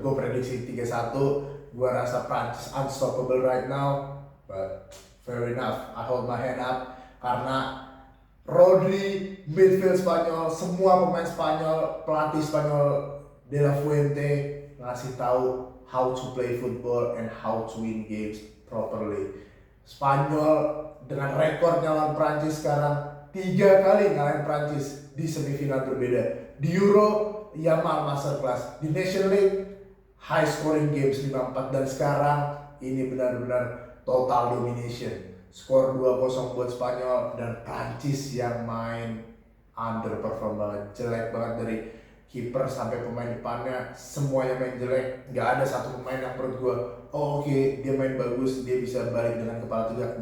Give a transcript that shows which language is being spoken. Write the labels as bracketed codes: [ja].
[id] Gue prediksi 3-1. Gua rasa Prancis [en] unstoppable right now, but fair enough, I hold my hand up [id] karena Rodri, midfield Spanyol, semua pemain Spanyol, pelatih Spanyol De La Fuente ngasih tahu [en] how to play football and how to win games properly. [id] Spanyol dengan rekornya lawan Prancis sekarang 3 kali ngalahin Prancis di semifinal berbeda. Di Euro, Yamal masterclass. Di Nation League, [en] high scoring games [id] 5-4. Dan sekarang ini benar-benar total domination. Skor 2-0 buat Spanyol dan Prancis yang main underperform banget, jelek banget dari kiper sampai pemain depannya, semuanya main jelek. Nggak ada satu pemain yang menurut gue, oh oke, dia main bagus, dia bisa balik dengan kepala tegak.